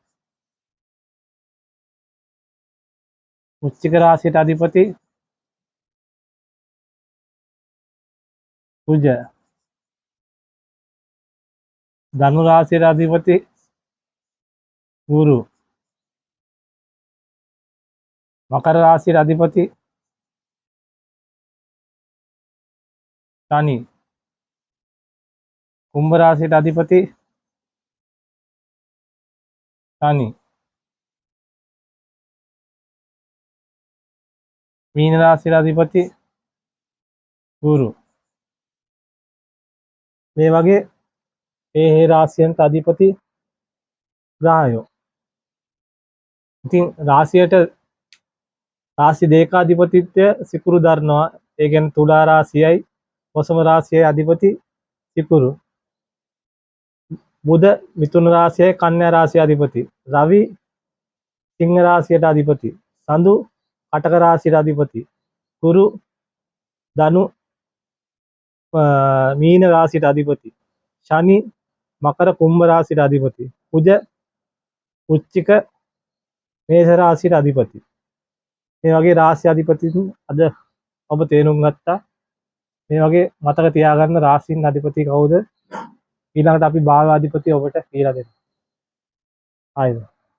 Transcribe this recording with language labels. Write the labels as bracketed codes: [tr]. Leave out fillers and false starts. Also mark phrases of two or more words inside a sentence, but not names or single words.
[si] වෘශ්චික රාශියට අධිපති කුජ. ධනු රාශියට අධිපති ගුරු. මකර රාශියට අධිපති शनि. කුම්භ රාශි අධිපති ශනි. මීන රාශි අධිපති ගුරු. මේ වගේ මේ රාශියන්ට අධිපති ග්‍රහයෝ. ඉතින් රාශියට රාශි දෙක අධිපතිත්වය සිකුරු දරනවා. ඒ කියන්නේ තුලා රාශියයි වසම රාශියයි අධිපති සිකුරු. බුධ මිථුන රාශියයි කන්‍යා රාශිය අධිපති. රවි සිංහ රාශියට අධිපති. සඳු කටක රාශියට අධිපති. ගුරු ධනු මීන රාශි අධිපති. ශනි මකර කුම්භ රාශි අධිපති. කුජ වෘශ්චික මේෂ රාශි අධිපති. මේ වගේ රාශි අධිපති අද ඔබ තේරුම් ගත්තා. මේ වගේ මතක තියාගන්න රාශීන් අධිපති කවුද? ඊළඟට අපි භාව අධිපති ඔබට කියලා දෙනවා. ආයෙත්